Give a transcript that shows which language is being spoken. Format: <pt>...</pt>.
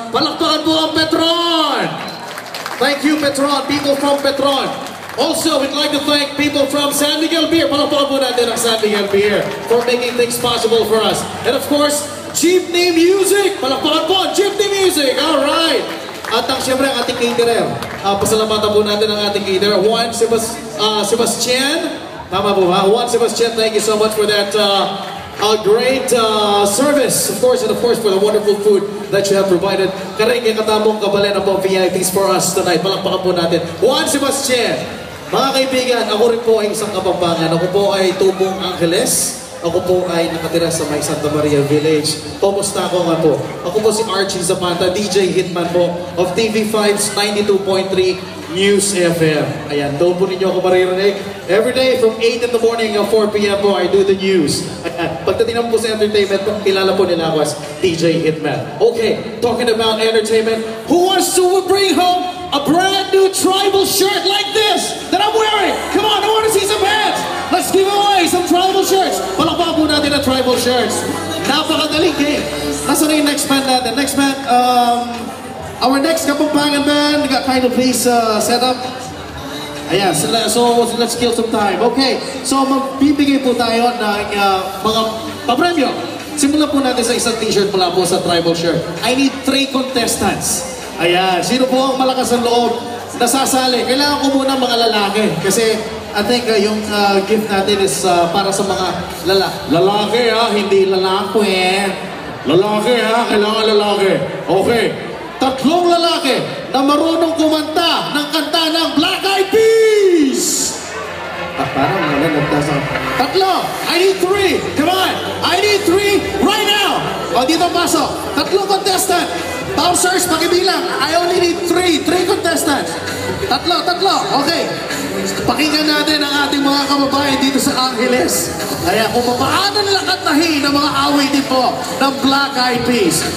<tl>Palakpakan po ang Petron!</tl> <en>Thank you, Petron. People from Petron. Also, we'd like to thank people from San Miguel Beer.</en> <tl>Palakpakan po natin ang San Miguel Beer</tl> <en>for making things possible for us. And of course, Jeepney Music.</en> <tl>Palakpakan po, Jeepney Music.</tl> <en>All right.</en> <tl>At ang siyempre ang ating caterer. Pasalamatan po natin ang ating caterer. Juan Sebastian. Tama po ba?</tl> <en>Juan Sebastian, thank you so much for that great service. Of course, and of course for the wonderful food that you have provided.</en> <tl>Karenge katamong kabalena po VIPs for us tonight. Palakpakan po natin. Juan Sebastian. Mga kaibigan, ako rin po ay isang Kapampangan. Ako po ay tubong Angeles. Ako po ay nakatira sa may Santa Maria Village. Kumusta ako nga po? Ako po si Archie Zapata, DJ Hitman po of TV5's 92.3 News FM. Ayan, doon po ninyo ako maririnig.</tl> <en>Every day from 8 in the morning to 4 p.m. po, I do the news.</en> <tl>Pagdating naman po sa entertainment, kilala po nila ako as DJ Hitman.</tl> <en>Okay, talking about entertainment, who wants to bring home a brand new tribal shirt like this that I'm wearing? Come on, I want to see some hands. Let's give away some tribal shirts.</en> <tl>Palakpakan po natin ang tribal shirts. Napakadaling game. Nasaan na yung next band natin?</tl> <en>Next band, our next Kapampangan band, kind of please set up. Ayan, so let's kill some time.</en> <tl>Okay, so magbibigay po tayo ng mga papremyo. Simulan po natin sa isang t-shirt mula po sa tribal shirt.</tl> <en>I need 3 contestants.</en> <tl>Ayan, sino po ang malakas ang loob nasasali? Kailangan ko muna mga lalaki. Kasi</tl> <en>I think</en> <tl>yung gift natin is para sa mga lalaki ha, hindi lalaki. Lalaki ha, kailangan lalaki. Okay, 3 lalaki na marunong kumanta ng kanta ng Black Eyed Peas. Parang wala nagtasang. 3, I need 3.</tl> <en>Come on, I need 3 right now.</en> <tl>O dito pasok,</tl> <en>3 contestant.</en> <tl>Bouncers, pakibilang.</tl> <en>I only need 3 contestants. 3. Okay.</en> <tl>Pakinggan natin ang ating mga kababayan dito sa Angeles. Kaya kung paano nila kantahin ang mga awitin po ng Black Eyed Peas.</tl>